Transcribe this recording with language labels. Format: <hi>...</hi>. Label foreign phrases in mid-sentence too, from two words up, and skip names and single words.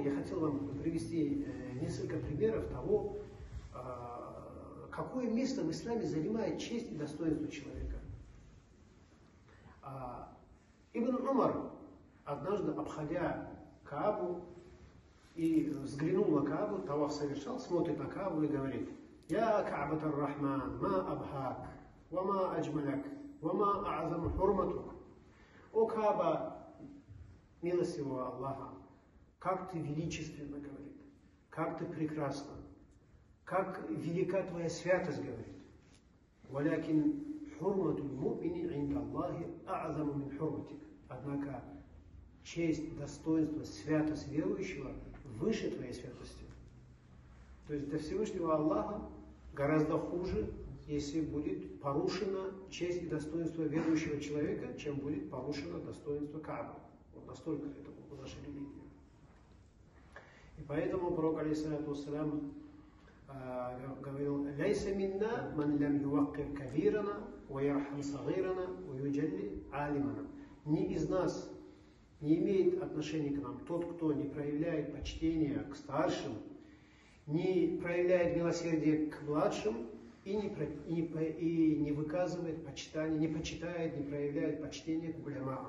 <ru>Я хотел вам привести несколько примеров того, какое место в исламе занимает честь и достоинство человека. Ибн Умар, однажды обходя Каабу и взглянул на Каабу, таваф совершал, смотрит на Каабу и говорит:</ru> <ar>«يا كعبة الرحمن ما أبهاك وما أجملك وما أعظم حرمتك».</ar> <ru>О Кааба, милостивого Аллаха, как ты величественно, говорит, как ты прекрасна, как велика твоя святость, говорит.</ru> <ar>«ولكن حرمة المؤمن عند الله أعظم من حرمتك».</ar> <ru>Однако честь, достоинство, святость верующего выше твоей святости. То есть для Всевышнего Аллаха гораздо хуже, если будет порушена честь и достоинство верующего человека, чем будет порушено достоинство Кааба. Вот настолько это наша религия. И поэтому пророк,</ru> <ar>عليه الصلاة والسلام,</ar> <ru>говорил:</ru> <ar>«ليس منا من لم يوقر كبيرنا ويرحم صغيرنا ويجل عالمنا».</ar> <ru>Ни из нас не имеет отношения к нам тот, кто не проявляет почтения к старшим, не проявляет милосердие к младшим и не выказывает почитание, не почитает, не проявляет почтение к улямаам.</ru>